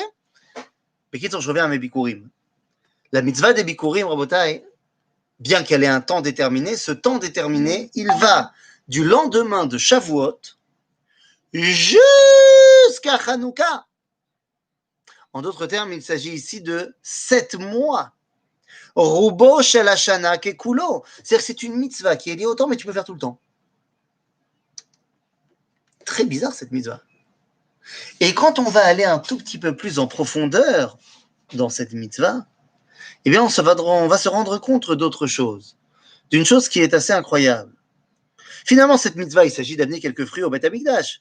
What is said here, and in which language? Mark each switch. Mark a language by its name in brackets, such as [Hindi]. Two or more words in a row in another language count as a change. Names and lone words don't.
[French] Mais quitte, je reviens à mes bikurim. La mitzvah des bikurim, Rabotai, bien qu'elle ait un temps déterminé, ce temps déterminé, il va du lendemain de Shavuot jusqu'à Hanouka. En d'autres termes, il s'agit ici de 7 mois. [Hebrew] רובו של השנה ככולו. [French] C'est-à-dire que c'est une mitzvah qui est liée au temps, mais tu peux faire tout le temps. Très bizarre cette mitzvah. Et quand on va aller un tout petit peu plus en profondeur dans cette mitzvah, eh bien, on va se rendre compte d'autre chose. D'une chose qui est assez incroyable. Finalement, cette mitzvah, il s'agit d'amener quelques fruits au [Hebrew] בית המקדש.